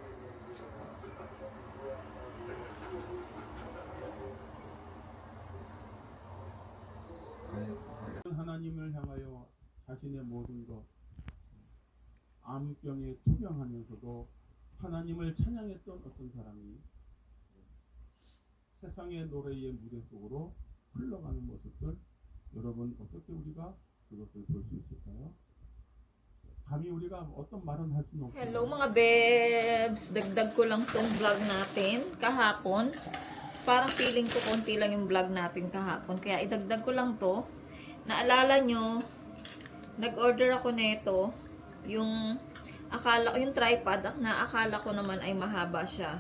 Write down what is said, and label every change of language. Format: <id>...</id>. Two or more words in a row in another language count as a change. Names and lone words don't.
<ko>하나님을 향하여 자신의 모든 것 암병에 투병하면서도 하나님을 찬양했던 어떤 사람이 세상의 노래의 무대 속으로 흘러가는 모습들 여러분 어떻게 우리가 그것을 볼 수 있을까요? 감히 우리가 어떤 말은 할 수는 없고</ko> <tl>Hello mga bebs! Dagdag ko lang tong vlog natin kahapon. Parang feeling ko konti lang yung vlog natin kahapon. Kaya idagdag ko lang to. Naalala nyo, nag-order ako nito, yung tripod, na akala ko naman ay mahaba siya.</tl>